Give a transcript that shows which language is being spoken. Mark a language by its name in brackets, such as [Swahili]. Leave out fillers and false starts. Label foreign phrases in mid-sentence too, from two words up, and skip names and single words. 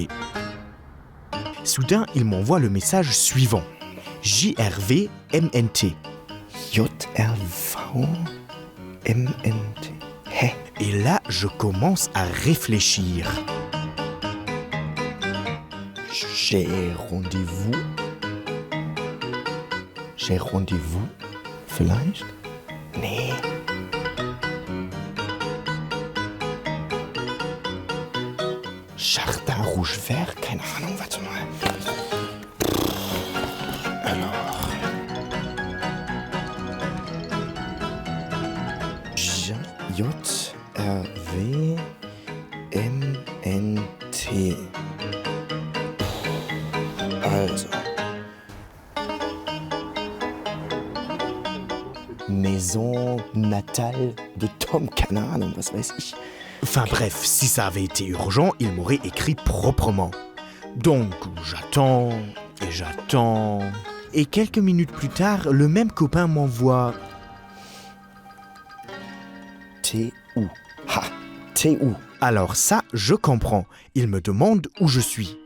[French] Soudain, il m'envoie le message suivant. JRVMNT. JRVMNT. Et là, je commence à réfléchir. J'ai rendez-vous, [German] vielleicht? Nee. [French] Jardin rouge vert, [German] keine Ahnung, warte mal. [French] Alors. JRVMNT. Also. Maison natale de Tom, [German] keine Ahnung, was weiß ich. [French] Enfin bref, si ça avait été urgent, il m'aurait écrit proprement. Donc j'attends. Et quelques minutes plus tard, le même copain m'envoie... T'es où? Ha! T'es où? Alors ça, je comprends. Il me demande où je suis.